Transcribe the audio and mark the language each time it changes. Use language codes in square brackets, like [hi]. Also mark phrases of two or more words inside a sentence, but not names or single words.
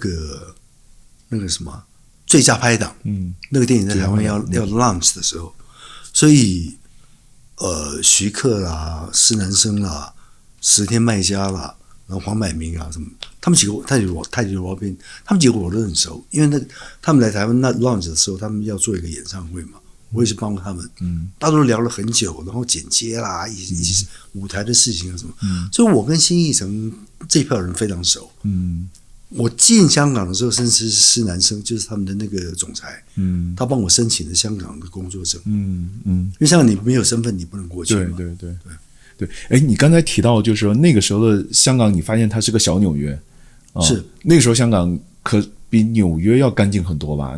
[zh] 個什麼最佳拍檔，那個電影在台灣要 launch 的時候，所以徐克啦、施南生啦、石天麥嘉啦，然後黃百鳴啊什麼，他們幾個泰迪羅賓，他們幾個我都很熟，因為他們來台灣那 launch 的時候，他們要做一個演唱會嘛，我也是幫他們，大家都聊了很久，然後剪接啦，一起舞台的事情啊什麼，所以我跟新藝城這一票人非常熟。我進香港的時候，甚至是施南生，就是他們的那個總裁，他幫我申請了香港的工作證，因為香港你没有身份，你不能過去嘛。對。哎，你剛才提到就是說那個時候的香港，你發現它是個小紐約，是那個時候香港可比紐約要乾淨很多吧？